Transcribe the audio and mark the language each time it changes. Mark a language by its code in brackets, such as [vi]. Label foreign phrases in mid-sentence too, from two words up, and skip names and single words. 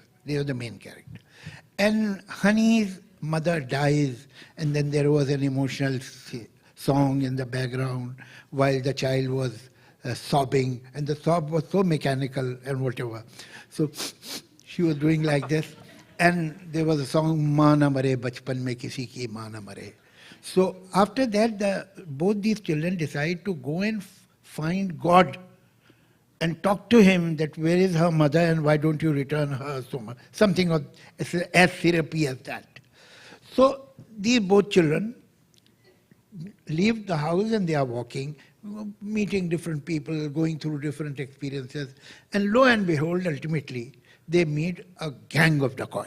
[en] They were the main character. And Honey's mother dies, and then there was an emotional song in the background while the child was sobbing, and the sob was so mechanical and whatever. So she was doing like this, and there was a song, [hi] "माँ ना मरे बचपन में किसी की माँ ना मरे." [en] So after that, both these children decide to go and find God and talk to him that where is her mother and why don't you return her so much, something of as therapy as that. So these both children leave the house and they are walking, meeting different people, going through different experiences, and lo and behold, ultimately they meet a gang of dacoits.